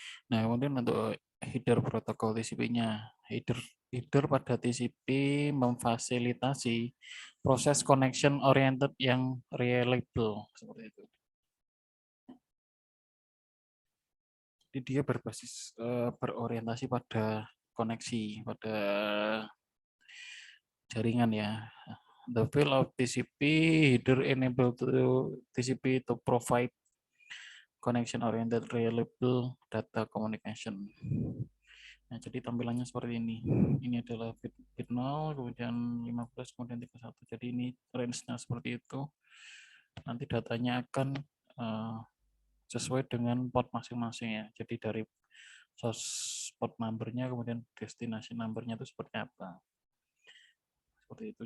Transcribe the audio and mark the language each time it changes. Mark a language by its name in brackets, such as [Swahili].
[Indonesian] Nah, kemudian untuk header protokol TCP-nya, header pada TCP memfasilitasi proses connection oriented yang reliable, seperti itu. Jadi dia berorientasi pada koneksi, pada jaringan ya. [English] The field of TCP header enable to TCP to provide connection oriented reliable data communication. [Indonesian] Nah, jadi tampilannya seperti ini. Ini adalah bit 0, kemudian 15, kemudian 31. Jadi ini range-nya seperti itu. Nanti datanya akan sesuai dengan port masing-masing ya. Jadi dari source port number-nya, kemudian destination number-nya itu seperti apa. Seperti itu.